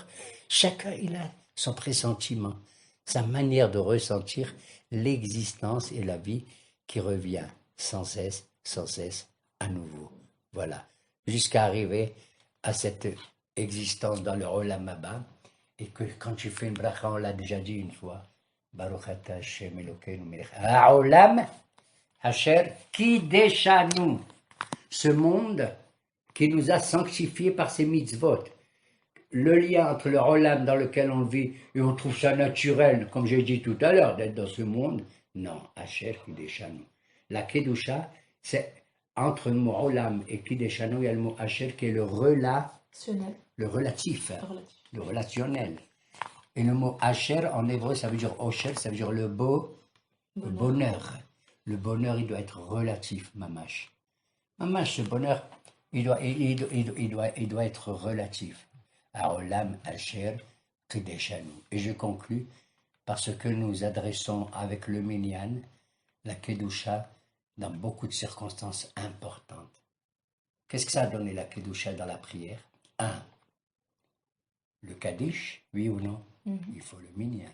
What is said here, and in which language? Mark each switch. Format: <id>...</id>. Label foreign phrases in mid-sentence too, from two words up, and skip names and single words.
<fr>Chacun, il a son pressentiment, sa manière de ressentir l'existence et la vie qui revient sans cesse à nouveau. Voilà. Jusqu'à arriver à cette existence dans le</fr> <he>עולם הבא.</he> <fr>Et que quand tu fais une bracha, on l'a déjà dit une fois,</fr> <he>ברוך אתה ה' אלוקינו מלך העולם אשר קדשנו.</he> <fr>Ce monde qui nous a sanctifiés par ses mitzvot. Le lien entre le Olam dans lequel on vit, et on trouve ça naturel, comme j'ai dit tout à l'heure, d'être dans ce monde. Non,</fr> <he>אשר קדשנו.</he> <fr>La Kedusha, c'est entre le mot olam et kideshanu, il y a le mot asher qui est le relatif, le relationnel. Et le mot asher en hébreu, ça veut dire osher, ça veut dire le beau, le bonheur. Le bonheur, il doit être relatif, mamash. Mamash, ce bonheur, il doit être relatif.</fr> <he>À עולם, אשר, קדשנו.</he> <fr>Et je conclus parce que nous adressons avec le minyan la kedusha dans beaucoup de circonstances importantes. Qu'est-ce que ça a donné la kedusha dans la prière? Un, le kaddish, oui ou non? Il faut le minyan.</fr>